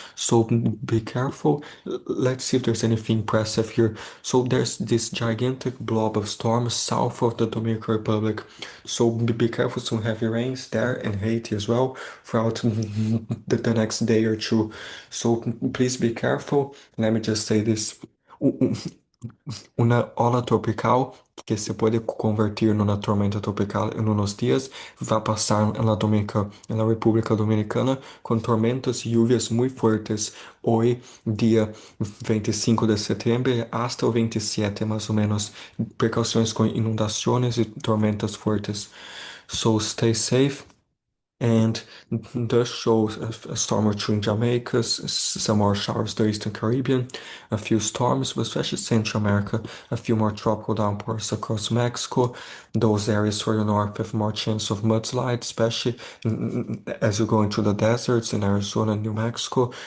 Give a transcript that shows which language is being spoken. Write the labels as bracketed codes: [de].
[en] So be careful. Let's see if there's anything impressive here. So there's this gigantic blob of storms south of the Dominican Republic. So be careful, some heavy rains there and Haiti as well throughout the next day or two. So please be careful. Let me just say this. [es] Una ola tropical que se puede convertir en una tormenta tropical en unos días va a pasar en la República Dominicana con tormentas y lluvias muy fuertes hoy, día 25 de septiembre, hasta el 27 más o menos. Precauciones con inundaciones y tormentas fuertes. [en] So stay safe. And does show a storm or two in Jamaica, some more showers the Eastern Caribbean, a few storms, but especially Central America, a few more tropical downpours across Mexico. Those areas further north have more chance of mudslides, especially as you go into the deserts in Arizona and New Mexico.